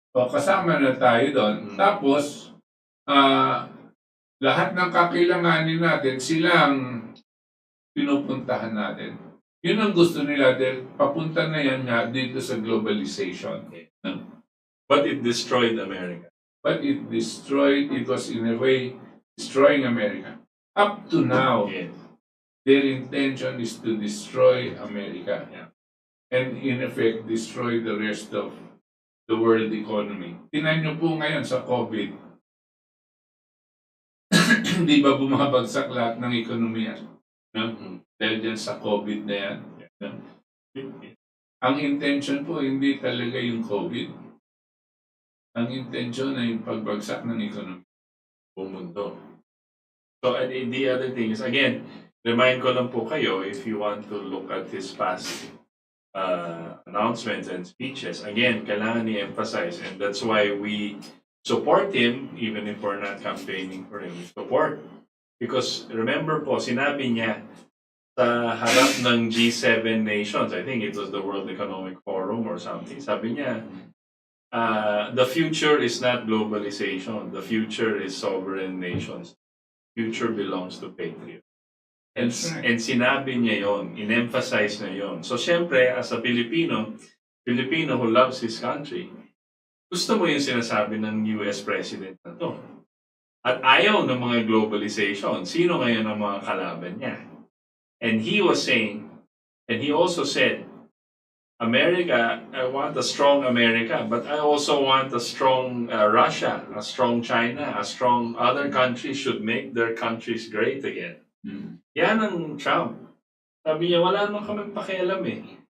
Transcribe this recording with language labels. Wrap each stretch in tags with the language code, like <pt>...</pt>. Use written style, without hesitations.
<tl>Kasama na tayo doon. Tapos, lahat ng kakailanganin natin, silang pinupuntahan natin. Yun ang gusto nila dahil papunta na yan nga dito sa globalization.</tl> <en>But it destroyed America. But it was in a way destroying America. Up to now, their intention is to destroy America. And in effect, destroy the rest of the world economy.</en> <tl>Tingnan niyo po ngayon sa COVID. Hindi ba bumabagsak lahat ng ekonomiya? Dahil dyan sa COVID na yan. Ang intention po, hindi talaga yung COVID. Ang intention ay yung pagbagsak ng ekonomiya. Bumundo.</tl> <en>So, and the other thing is, again, remind</en> <tl>ko lang po kayo,</tl> <en>if you want to look at his past announcements and speeches, again,</en> <tl>kailangan i-emphasize,</tl> <en>and that's why we support him, even if we're not campaigning for him. Support. Because remember po,</en> <tl>sinabi niya sa harap ng</tl> <en>G7 nations, I think it was the World Economic Forum or something,</en> <tl>sabi niya,</tl> <en>the future is not globalization. The future is sovereign nations. Future belongs to patriots.</en> <tl>And sinabi niya yon, in-emphasize niya yon.</tl> <en>So,</en> <tl>syempre,</tl> <en>as a Filipino who loves his country,</en> <tl>gusto mo yung sinasabi ng US President na to. At ayaw ng mga globalization. Sino ngayon ang mga kalaban niya?</tl> <en>And he was saying, and he also said, America, I want a strong America, but I also want a strong Russia, a strong China, a strong other countries should make their countries great again.</en> <tl>Yan ang Trump. Sabi niya, wala naman kami pakialam eh.</tl>